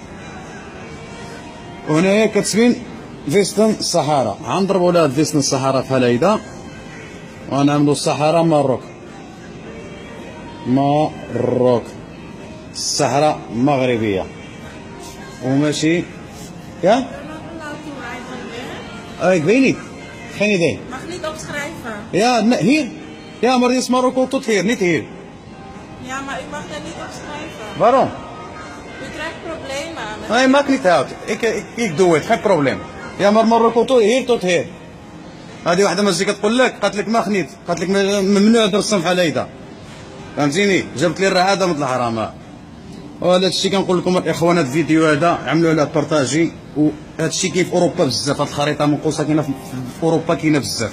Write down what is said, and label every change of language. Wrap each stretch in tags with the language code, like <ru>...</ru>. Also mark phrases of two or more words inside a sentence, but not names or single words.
<ar>وهنايا كتبين فيستن الصحراء. غنضربوا لها فيستن الصحراء بحال هيدا، ونعملوا الصحراء مروك الصحراء المغربيه وماشي يا</ar> <nl>ik weet niet, geen idee. Mag niet opschrijven. Ja, hier. Ja, maar dit is Marokko tot hier, niet hier. Ja, maar u mag daar niet opschrijven. Waarom? U krijgt problemen. Nee, maakt niet uit. Ik doe het, geen probleem. Ja, maar Marokko tot hier.</nl> <ar>هذه واحده ماشي كتقول لك، قالت لك ما خنيت، قالت لك ممنوع ترسم بحال هيدا، فهمتيني؟ جابت لي الرعاده مثل الحرام. وهذا الشيء كنقول لكم الاخوان، هذا الفيديو هذا عملوا عليه بارطاجي. وهذا الشيء كاين في اوروبا بزاف، هذه الخريطه منقوصه كاينه في اوروبا، كاينه بزاف.</ar>